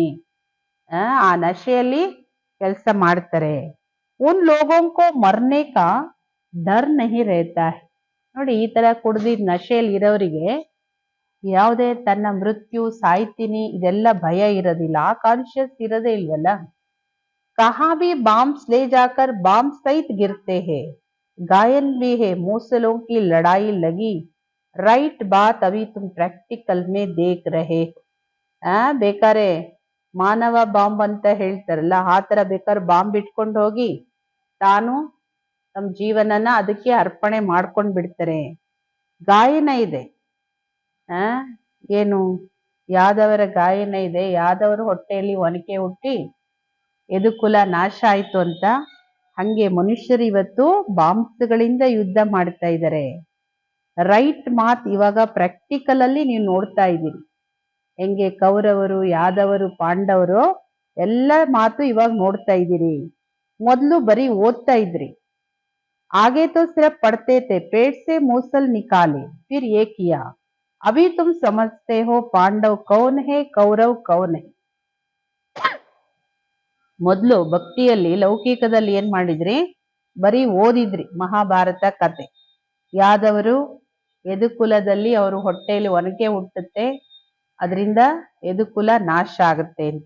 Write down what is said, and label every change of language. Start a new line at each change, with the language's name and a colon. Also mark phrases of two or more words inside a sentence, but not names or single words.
Kannada: ಆ ನಶೆಯಲ್ಲಿ ಕೆಲಸ ಮಾಡ್ತಾರೆ.
Hindi: उन लोगों को मरने का डर नहीं रहता है.
Kannada: ನೋಡಿ, ಈ ತರ ಕುಡ್ದಿದ್ ನಶೆಯಲ್ಲಿ ಇರೋರಿಗೆ ಯಾವುದೇ ತನ್ನ ಮೃತ್ಯು, ಸಾಯ್ತೀನಿ ಇದೆಲ್ಲ ಭಯ ಇರೋದಿಲ್ಲ. ಆ ಕಾನ್ಶಿಯಸ್ ಇರೋದೇ ಇಲ್ವಲ್ಲ.
Hindi: कहाँ भी बॉम्ब्स ले जाकर बॉम्ब सहित गिरते हैं, घायल भी है, मूसलों की लड़ाई लगी, राइट बात अभी तुम प्रैक्टिकल में देख रहे हो.
Kannada: ಬೇಕಾರೆ ಮಾನವ ಬಾಂಬ್ ಅಂತ ಹೇಳ್ತಾರಲ್ಲ, ಆ ತರ ಬೇಕಾದ್ರೆ ಬಾಂಬ್ ಇಟ್ಕೊಂಡು ಹೋಗಿ ತಾನು ತಮ್ಮ ಜೀವನನ ಅದಕ್ಕೆ ಅರ್ಪಣೆ ಮಾಡ್ಕೊಂಡ್ ಬಿಡ್ತಾರೆ. ಗಾಯನ ಇದೆ. ಏನು ಯಾದವರ ಗಾಯನ ಇದೆ. ಯಾದವರು ಹೊಟ್ಟೆಯಲ್ಲಿ ಒನಕೆ ಹುಟ್ಟಿ ಯದುಕುಲ ನಾಶ ಆಯ್ತು ಅಂತ. ಹಂಗೆ ಮನುಷ್ಯರು ಇವತ್ತು ಬಾಂಬ್ಸ್ಗಳಿಂದ ಯುದ್ಧ ಮಾಡ್ತಾ ಇದ್ದಾರೆ. ರೈಟ್ ಮಾತ್ ಇವಾಗ ಪ್ರಾಕ್ಟಿಕಲ್ ಅಲ್ಲಿ ನೀವು ನೋಡ್ತಾ ಇದ್ದೀರಿ. ಹೆಂಗೆ ಕೌರವರು, ಯಾದವರು, ಪಾಂಡವರು ಎಲ್ಲ ಮಾತು ಇವಾಗ ನೋಡ್ತಾ ಇದ್ದೀರಿ. ಮೊದಲು ಬರೀ ಓದ್ತಾ ಇದ್ರಿ.
Hindi: आगे तो सिर्फ पढ़ते थे, पेट से मूसल निकाले फिर ये किया, अभी तुम समझते हो पांडव कौन है, कौरव कौन है.
Kannada: ಮೊದಲು ಭಕ್ತಿಯಲ್ಲಿ, ಲೌಕಿಕದಲ್ಲಿ ಏನ್ ಮಾಡಿದ್ರಿ? ಬರೀ ಓದಿದ್ರಿ ಮಹಾಭಾರತ ಕತೆ. ಯಾದವರು ಯದುಕುಲದಲ್ಲಿ ಅವರು ಹೊಟ್ಟೆಯಲ್ಲಿ ಒನಕೆ ಹುಟ್ಟುತ್ತೆ, ಅದರಿಂದ ಯದುಕುಲ ನಾಶ ಆಗುತ್ತೆ ಅಂತ.